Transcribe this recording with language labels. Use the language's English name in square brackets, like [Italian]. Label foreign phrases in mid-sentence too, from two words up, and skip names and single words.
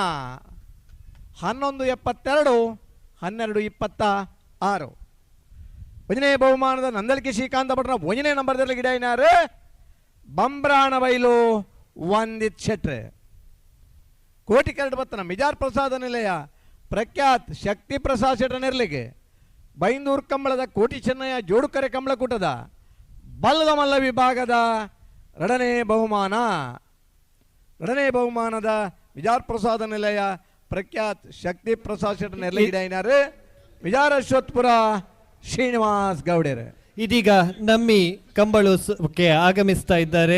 [Tulu] 11-72-12-26 1ನೇ ಬಹುಮಾನದ ನಂದಳಿಕೆ ಶ್ರೀಕಾಂತ ಭಟ್ನ 1ನೇ ನಂಬರ್ ತರಲಿಗೆ ಗಿಡ ಏನಾರು ಬಂಬ್ರಾಣ ಬೈಲು ಒಂದಿತ್ ಶೆಟ್ರೆ ಕೋಟಿಕರಡ್ ಭಟ್ನ ಮಿಜಾರ್ ಪ್ರಸಾದ ನಿಲಯ ಪ್ರಖ್ಯಾತ್ ಶಕ್ತಿ ಪ್ರಸಾದ್ ಶೆಟ್ರ ನೆರಳಿಗೆ ಬೈಂದೂರು ಕಂಬಳದ ಕೋಟಿ ಚೆನ್ನಯ್ಯ ಜೋಡುಕರೆ ಕಂಬಳಕೂಟದ ಬಲ್ಲದ ಮಲ್ಲ ವಿಭಾಗದ 2ನೇ ಬಹುಮಾನ 2ನೇ ಬಹುಮಾನದ ಮಿಜಾರ್ ಪ್ರಸಾದ ನಿಲಯ ಪ್ರಖ್ಯಾತ್ ಶಕ್ತಿ ಪ್ರಸಾದ್ ಶೆಟ್ರ ನೆರಳಿಗೆ ಏನಾರು ಮಿಜಾರ್ ಅಶ್ವತ್ಪುರ ಶ್ರೀನಿವಾಸ್ ಗೌಡರು [Kannada] ಇದೀಗ ನಮ್ಮಿ ಕಂಬಳಕ್ಕೆ ಆಗಮಿಸ್ತಾ ಇದ್ದಾರೆ.